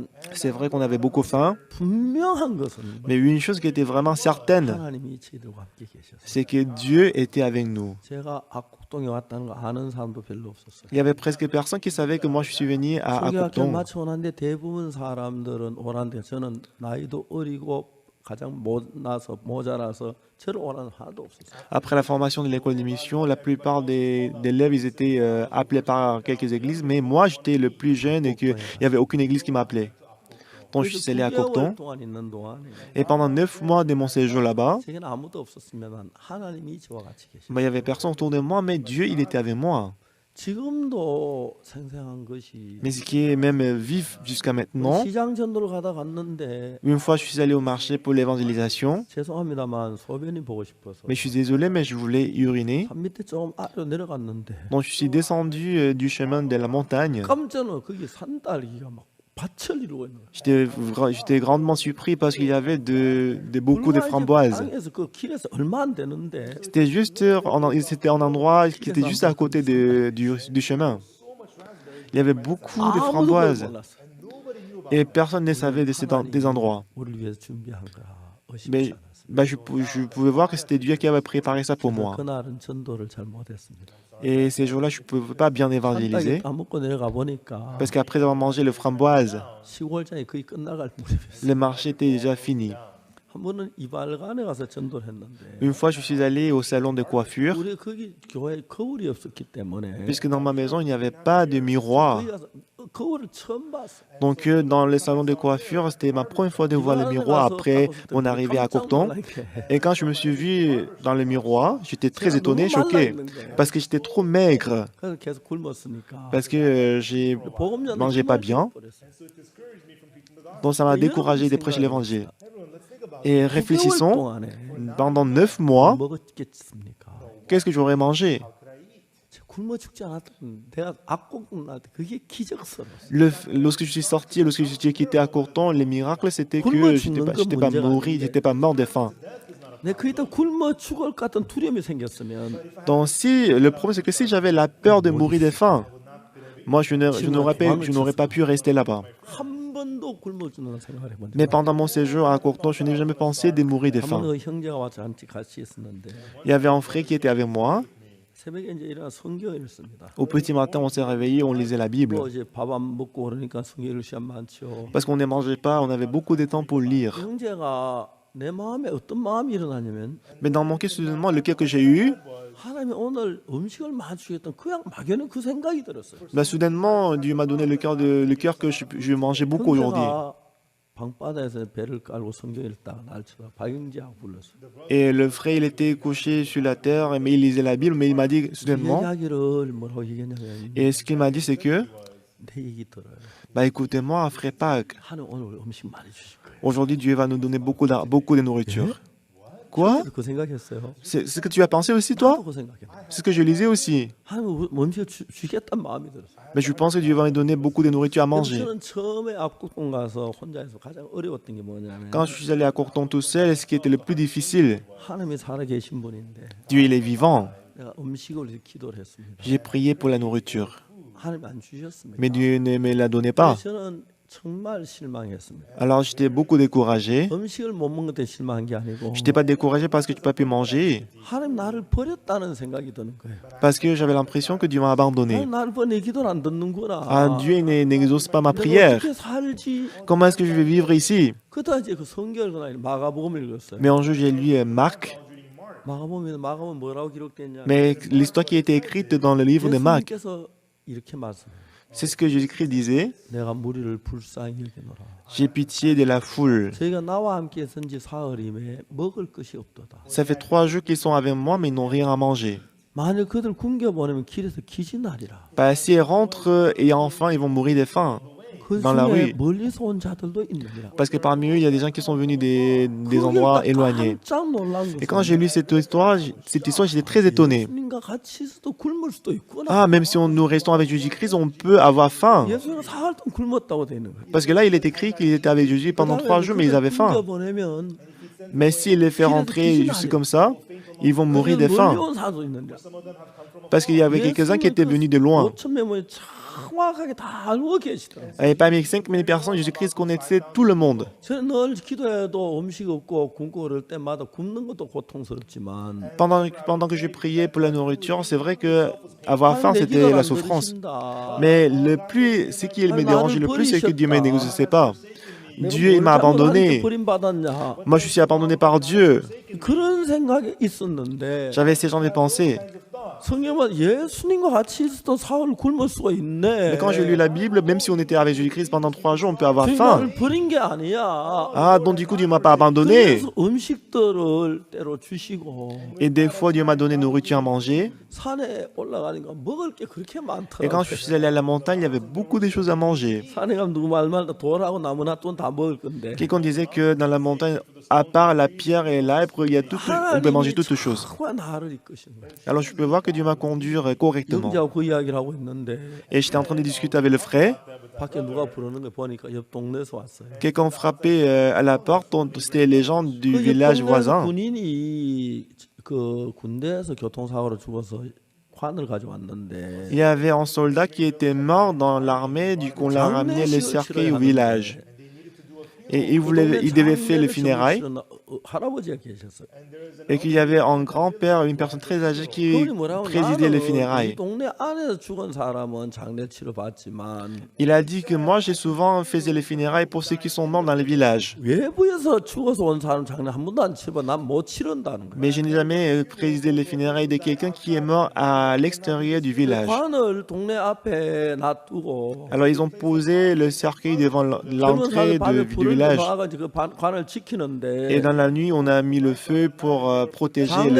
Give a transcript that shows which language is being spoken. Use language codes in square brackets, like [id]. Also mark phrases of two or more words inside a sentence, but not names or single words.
[fr] C'est vrai qu'on avait beaucoup faim, [ko] 분명한 것은 [fr] mais une chose qui était vraiment certaine, [ko] 하나님이 저희들과 함께 계셨어요. [fr] c'est que Dieu était avec nous. [ko] 제가 악곡동에 왔다는 거 아는 사람도 별로 없었어요. [fr] Il y avait presque personne qui savait que moi je suis venu à [ko] 성경학교 [fr] Akokton. [ko] 마쳐 오는데 대부분 사람들은 오란데 저는 나이도 어리고 가장 모자라서 저를 오라는 하나도 없었어요. [fr] Après la formation de l'école de mission, la plupart des élèves ils étaient appelés par quelques églises, mais moi j'étais le plus jeune et qu'il n'y avait aucune église qui m'appelait. Donc je suis allé à [ko] 9개월 [fr] Cocton [ko] 동안 있는 동안에 [fr] et pendant 9 mois de mon séjour là-bas, [ko] 제게는 아무도 없었으면 하나님이 저와 같이 계시고 [fr] il n'y avait personne autour de moi, mais Dieu il était avec moi. [ko] 지금도 생생한 것이 [fr] Mais ce qui est même vif jusqu'à maintenant, [ko] 시장 전도를 가다 갔는데 [fr] une fois je suis allé au marché pour l'évangélisation, [ko] 죄송합니다만 소변이 보고 싶어서 [fr] mais je suis désolé, mais je voulais uriner. [ko] 산 밑에 좀 아래로 내려갔는데 [fr] Donc je suis descendu du chemin de la montagne. [ko] 깜짝 놀라 거기 산딸기가 막 밭을 이루고 있는 거예요. [fr] J'étais grandement surpris parce qu'il y avait beaucoup de framboises. [ko] 땅에서 그 길에서 얼마 안 되는데 [fr] C'était un endroit qui était juste à côté du chemin. Il y avait beaucoup de [ko] 아무도 그걸 [fr] framboises [ko] 몰랐어요. [fr] et personne ne savait de des endroits. [ko] 우리를 위해서 준비한 거라 [fr] Mais [ko] 의심치 않았어요. [fr] je pouvais voir que c'était Dieu qui avait préparé ça pour moi. [ko] 그날은 전도를 잘 못했습니다. [fr] Et ces jours-là, je ne pouvais pas bien [ko] 산딸기 [fr] évangéliser [ko] 따먹고 내려가 보니까 [fr] parce qu'après avoir mangé le framboise, [ko] 시골장이 거의 끝나갈 무렵이었어요. [fr] le marché était déjà fini. [ko] 한 번은 이발관에 가서 전도를 했는데 [fr] Une fois, je suis allé au salon de coiffure [ko] 우리 거기 교회에 거울이 없었기 때문에 [fr] puisque dans ma maison, il n'y avait pas de miroir. [ko] 거기 가서 거울을 처음 봤어요. [fr] Donc dans le salon de coiffure, c'était ma première fois de voir le miroir après mon arrivée à Cocton. Et quand je me suis vu dans le miroir, j'étais très étonné, choqué, parce que j'étais trop maigre, [ko] 그래서 계속 굶었으니까 [fr] parce que j'ai mangé pas bien. Donc ça m'a découragé de prêcher l'évangile. Et réfléchissons, pendant 9 mois, [ko] 먹었겠습니까? [fr] qu'est-ce que j'aurais mangé? [ko] 굶어 죽지 않았던 내가 악곡 나한테 그게 기적스러웠어요. [fr] Lorsque je suis sorti, lorsque j'ai quitté à Cocton, le miracle c'était que j'étais pas mort de faim. [ko] 내가 거기다 굶어 죽을 것 같은 두려움이 생겼으면 [fr] Donc le problème c'est que si j'avais la peur de mourir de faim, moi je n'aurais pas pu rester là-bas. [ko] 한 번도 굶어 죽는 생각을 해본 적 [fr] Mais pendant mon séjour à Cocton, je n'ai jamais pensé de mourir de faim. [ko] 한번 형제가 와서 같이 있었는데 [fr] Il y avait un frère qui était avec moi. [ko] 새벽에 이제 일어나 성경을 읽습니다. [fr] Au petit matin, on s'est réveillé, on lisait la Bible. [ko] 뭐 이제 밥 안 먹고 그러니까 성경 읽을 시간 많죠. [fr] Parce qu'on ne mangeait pas, on avait beaucoup de temps pour lire. [ko] 형제가 내 마음에 어떤 마음이 일어나냐면 [fr] Mais dans mon cœur, soudainement, lequel que j'ai eu, [ko] 하나님이 오늘 음식을 마주겠던 그냥 막연한 그 생각이 들었어요. [fr] soudainement, Dieu m'a donné le cœur que je mangeais beaucoup aujourd'hui. [ko] 형제가 방바닥에서 배를 깔고 성경 읽다가 날쳐다 박영지하고 불렀어요. [fr] Et le frère, il était couché sur la terre, mais il lisait la Bible, mais il m'a dit soudainement, [ko] 이야기를 뭐라고 얘기했냐면 [fr] et ce qu'il m'a dit, c'est que, [ko] 내 얘기 들어요. [fr] écoutez-moi, frère Pâques, [ko] 하나님 오늘 음식 많이 주실 거예요. [fr] aujourd'hui, Dieu va nous donner beaucoup de nourriture. Quoi? [ko] 그 생각했어요. [fr] C'est ce que tu as pensé aussi, toi? [ko] 나도 그 생각했어요. [fr] C'est ce que je lisais aussi. [ko] 하나님 음식 주겠다는 마음이 들었어요. [fr] Mais je pense que Dieu va nous donner beaucoup de nourriture à manger. [ko] 저는 처음에 압구동 가서 혼자서 가장 어려웠던 게 뭐냐면 [fr] Quand je suis allé à Cocton tout seul, ce qui était le plus difficile, [ko] 하나님이 살아 계신 분인데 [fr] Dieu il est vivant. [ko] 내가 음식을 위해서 기도를 했습니다. [fr] J'ai prié pour la nourriture, [ko] 하나님 안 주셨습니다. [fr] mais Dieu ne me la donnait pas. [ko] 저는 정말 실망했습니다. [fr] Alors j'étais beaucoup découragé. [ko] 음식을 못 먹는 때 실망한 게 아니고 [fr] Je n'étais pas découragé parce que tu n'as pas pu manger, [ko] 하나님 나를 버렸다는 생각이 드는 거예요. [fr] parce que j'avais l'impression que Dieu m'a abandonné. [ko] 하나님 나를 버려 내 기도를 안 듣는구나. [fr] Ah, Dieu n'exauce pas ma [ko] 내가 [fr] prière. [ko] 어떻게 살지? [fr] Comment est-ce que je vais vivre ici? [ko] 그다 이제 그 성경을 그날 마가복음을 읽었어요. [fr] Mais un jour, j'ai lu Marc, [ko] 마가복음은 뭐라고 기록됐냐? [fr] mais l'histoire qui a été écrite dans le livre de Marc, [ko] 예수님께서 이렇게 말씀해요. [fr] c'est ce que Jésus-Christ disait. [ko] 내가 무리를 불쌍히 여기노라. [fr] J'ai pitié de la foule. [ko] 저희가 나와 함께 선지 사흘임에 먹을 것이 없도다. [fr] Ça fait 3 jours qu'ils sont avec moi, mais ils n'ont rien à manger. [ko] 만약 그들 굶겨 보내면 길에서 기진하리라. [fr] Bah, si ils rentrent et enfin, ils vont mourir de faim. [ko] 그 [fr] dans la [ko] 중에 [fr] rue. [ko] 멀리서 온 자들도 있느니라. [fr] Parce que parmi eux, il y a des gens qui sont venus des endroits éloignés. [ko] 깜짝 놀란 [fr] Et quand j'ai [ko] 것은 [fr] lu cette histoire, j'étais très étonné. [ko] 예수님과 같이 있어도 굶을 수도 있구나. [fr] Ah, même si nous restons avec Jésus-Christ, on peut avoir faim. [ko] 예수님은 사흘 동안 굶었다고 돼 있는 거예요. [fr] Parce que là, il est écrit qu'ils étaient avec Jésus pendant 3 jours, mais ils avaient faim. [ko] 보내면 [fr] Mais s'il les fait rentrer juste comme ça, ils vont mourir de faim. [ko] 멀리 온 사람도 있는데. [fr] Parce qu'il y avait quelques-uns qui étaient venus de loin. [ko] 5천 명을 정확하게 다 알고 계시더라고요. [fr] Et parmi 5000 personnes, Jésus-Christ connaissait tout le monde. [ko] 저는 늘 기도해도 음식 없고 굶고 그럴 때마다 굶는 것도 고통스럽지만 [fr] Pendant que je priais pour la nourriture, c'est vrai que avoir faim, [ko] 내 [fr] c'était [ko] 기도를 [fr] la [ko] 안 [fr] souffrance. [ko] 들으신다. [fr] Mais ce qui me dérangeait le plus, c'est que Dieu ne m'exauçait pas. Dieu, il m'a abandonné. [ko] 버림받았냐. [fr] Moi, je suis abandonné par Dieu. [ko] 그런 생각이 있었는데 [fr] J'avais ces genres de pensées. [ko] 성경은 예수님과 같이 있어도 사흘 굶을 수가 있네. [fr] Mais quand j'ai lu la Bible, même si on était avec Jésus-Christ pendant 3 jours, on peut avoir faim. [ko] 나를 버린 게 아니야. [fr] Ah, donc du coup, Dieu ne m'a pas abandonné. [ko] 그래서 음식들을 때로 주시고 [fr] Et des fois, Dieu m'a donné nourriture à manger. [ko] 산에 올라가니까 먹을 게 그렇게 [fr] Et quand je [ko] 많더라고요. [fr] suis allé à la montagne, il y avait beaucoup de choses à manger. [ko] 산에 가면 누구 말마다 돌하고 나무나 다 먹을 건데 [fr] Quelqu'un disait que dans la montagne, à part la pierre et l'arbre, il y a tout, on peut manger toutes choses. [ko] 하나님이 나를 이끄시는 거예요. [fr] Alors je peux voir que Dieu m'a conduit correctement. [ko] 영자하고 그 이야기를 하고 있는데 [fr] Et j'étais en train de discuter avec le frère. [ko] 밖에 누가 부르는 거 보니까 옆 동네에서 왔어요. [fr] Quelqu'un frappait à la porte. C'était les gens du [ko] 그 [fr] village [ko] 옆 동네에서 [fr] voisin. [ko] 군인이 그 군대에서 교통사고로 죽어서 관을 가져왔는데 [fr] Il y avait un soldat qui était mort dans l'armée. Du coup, on l'a ramené le cercueil au village. Et il devait faire les funérailles. [ko] 할아버지가 계셨어요. [fr] Et qu'il y avait un grand-père, une personne très âgée qui [ko] 그분이 뭐라고 [fr] présidait les [ko] 나는 이 [fr] funérailles. [ko] 동네 안에서 죽은 사람은 장례 치러 받지만 [fr] Il a dit que moi, j'ai souvent fait les funérailles pour ceux qui sont morts dans le village. [ko] 외부에서 죽어서 온 사람 장례 한 번도 안 치러 난 못 치른다는 거예요. [fr] Mais je n'ai jamais présidé les funérailles de quelqu'un qui est mort à l'extérieur du village. [ko] 관을 동네 앞에 놔두고 [fr] Alors, ils ont posé le cercueil devant [ko] 젊은 [fr] l'entrée [ko] 사람들 밤에 [fr] du [ko] 불을 [fr] village. [ko] 나와가지고 그 관을 [fr] Et [ko] 지키는데 [fr] dans la nuit, on a mis le feu pour protéger le